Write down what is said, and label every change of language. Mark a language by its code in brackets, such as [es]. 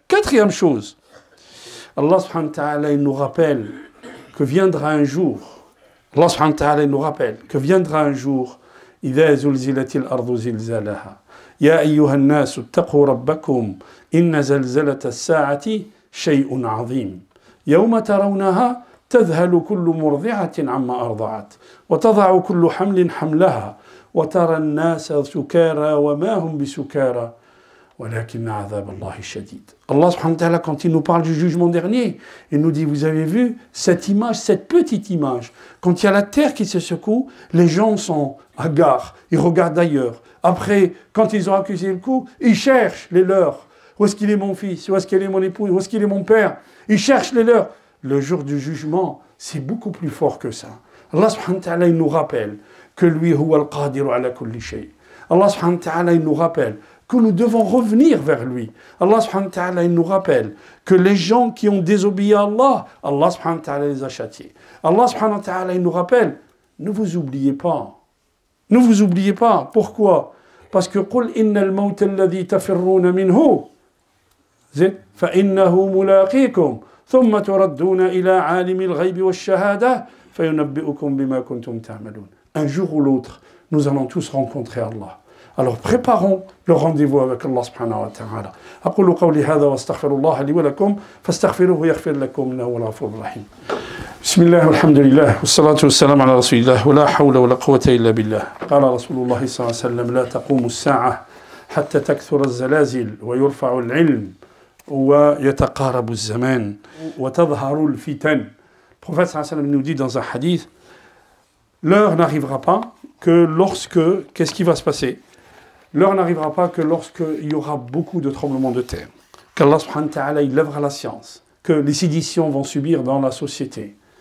[fr] Quatrième chose, Allah subhanahu wa ta'ala, il nous rappelle que viendra un jour, Allah subhanahu wa ta'ala, il nous rappelle que viendra un jour, [ar] إذا زلزلت الأرض زلزالها يا أيها الناس اتقوا ربكم إن زلزلة الساعة شيء عظيم يوم ترونها تذهل كل مرضعة عما أرضعت وتضع كل حمل حملها وترى الناس سكارى وما هم بسكارى ولكن عذاب الله شديد. [fr] Allah subhanahu wa ta'ala, quand il nous parle du jugement dernier, il nous dit, vous avez vu cette image, cette petite image, quand il y a la terre qui se secoue, les gens sont hagards, ils regardent ailleurs. Après, quand ils ont accusé le coup, ils cherchent les leurs. Où est-ce qu'il est mon fils? Où est-ce qu'il est mon épouse? Où est-ce qu'il est mon père? Ils cherchent les leurs. Le jour du jugement, c'est beaucoup plus fort que ça. Allah subhanahu wa ta'ala, il nous rappelle que lui, [ar] huwa al-qadiru ala kulli shay. [fr] Allah subhanahu wa ta'ala, il nous rappelle que nous devons revenir vers lui. Allah subhanahu wa ta'ala, il nous rappelle que les gens qui ont désobéi à Allah, Allah subhanahu wa ta'ala les a châtiés. Allah subhanahu wa ta'ala, il nous rappelle, ne vous oubliez pas. Ne vous oubliez pas. Pourquoi? Parce que [ar] قُلْ إِنَّ الْمَوْتَ الَّذِي تَفِرُّونَ مِنْهُ فَإِنَّهُ مُلَاقِيكُمْ ثُمَّ تُرَدُّونَ إِلَى عَالِمِ الْغَيْبِ وَالشَّهَادَةِ فَيُنَبِّئُكُمْ بِمَا كُنْتُمْ تَعْمَلُونَ. [fr] Un jour ou l'autre, nous allons tous rencontrer Allah. Alors préparons le rendez-vous avec Allah subhanahu wa ta'ala. [ar] أقول قولي هذا واستغفر الله لي ولكم فاستغفروه يغفر لكم إنه هو الغفور الرحيم. بسم الله والحمد لله والصلاة والسلام على رسول الله ولا حول ولا قوة إلا بالله. قال رسول الله صلى الله عليه وسلم لا تقوم الساعة حتى تكثر الزلازل ويرفع العلم ويتقارب الزمان وتظهر الفتن. [fr] Le prophète [ar] صلى الله عليه وسلم [fr] nous dit dans un hadith, l'heure n'arrivera pas que lorsque, qu'est-ce qui va se passer? L'heure n'arrivera pas que lorsqu'il y aura beaucoup de tremblements de terre, qu'Allah subhanahu wa ta'ala, il lèvera la science, que les séditions vont subir dans la société.